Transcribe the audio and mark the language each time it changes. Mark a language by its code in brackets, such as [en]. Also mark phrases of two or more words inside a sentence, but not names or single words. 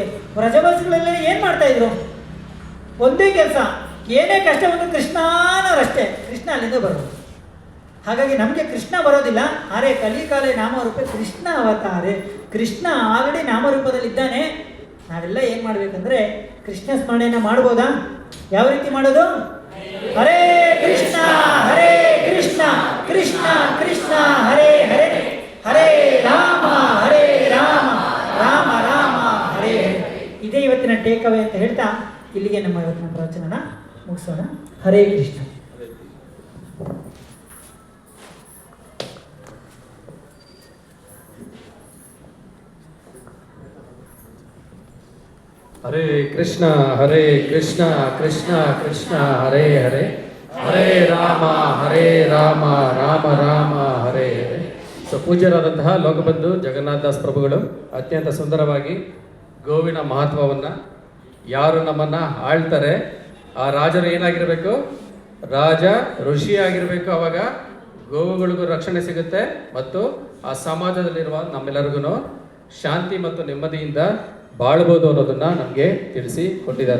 [kn] ವ್ರಜವಾಸಿಗಳೆಲ್ಲ ಏನು ಮಾಡ್ತಾಯಿದ್ರು, ಒಂದೇ ಕೆಲಸ, ಏನೇ ಕಷ್ಟ ಬಂದು ಕೃಷ್ಣನವರಷ್ಟೇ, ಕೃಷ್ಣ ಅಲ್ಲಿಂದ ಬರೋದು. ಹಾಗಾಗಿ ನಮಗೆ ಕೃಷ್ಣ ಬರೋದಿಲ್ಲ. [bn] আরে কলিকালে নামরূপে কৃষ্ণ অবতারে. [kn] ಕೃಷ್ಣ ಆಲ್ರೆಡಿ ನಾಮರೂಪದಲ್ಲಿದ್ದಾನೆ. ನಾವೆಲ್ಲ ಏನು ಮಾಡಬೇಕಂದ್ರೆ ಕೃಷ್ಣ ಸ್ಮರಣೆಯನ್ನು ಮಾಡ್ಬೋದಾ? ಯಾವ ರೀತಿ ಮಾಡೋದು? [sa] ಹರೇ ಕೃಷ್ಣ ಕೃಷ್ಣ ಕೃಷ್ಣ ಹರೇ ಹರೇ, ಹರೇ ರಾಮ ರಾಮ ರಾಮ ಹರೇ ಹರೇ. [kn] ಇದೇ ಇವತ್ತಿನ [en] take away [kn] ಅಂತ ಹೇಳ್ತಾ ಇಲ್ಲಿಗೆ ನಮ್ಮ ಇವತ್ತಿನ ಪ್ರವಚನನ ಮುಗಿಸೋಣ. [sa] ಹರೇ ಕೃಷ್ಣ. ಹರೇ ಕೃಷ್ಣ ಕೃಷ್ಣ ಕೃಷ್ಣ ಹರೇ ಹರೇ, ಹರೇ ರಾಮ ರಾಮ ರಾಮ ಹರೇ ಹರೇ. [kn] ಸೊ ಪೂಜ್ಯರಾದಂತಹ ಲೋಕಬಂಧು ಜಗನ್ನಾಥದಾಸ್ ಪ್ರಭುಗಳು ಅತ್ಯಂತ ಸುಂದರವಾಗಿ ಗೋವಿನ ಮಹತ್ವವನ್ನು, ಯಾರು ನಮ್ಮನ್ನು ಆಳ್ತಾರೆ ಆ ರಾಜರು ಏನಾಗಿರಬೇಕು, ರಾಜ ಋಷಿ ಆಗಿರಬೇಕು. ಅವಾಗ ಗೋವುಗಳಿಗೂ ರಕ್ಷಣೆ ಸಿಗುತ್ತೆ ಮತ್ತು ಆ ಸಮಾಜದಲ್ಲಿರುವ ನಮ್ಮೆಲ್ಲರಿಗೂ ಶಾಂತಿ ಮತ್ತು ನೆಮ್ಮದಿಯಿಂದ ಬಾಳ್ಬೋದು ಅನ್ನೋದನ್ನು ನಮಗೆ ತಿಳಿಸಿ ಕೊಟ್ಟಿದ್ದಾರೆ.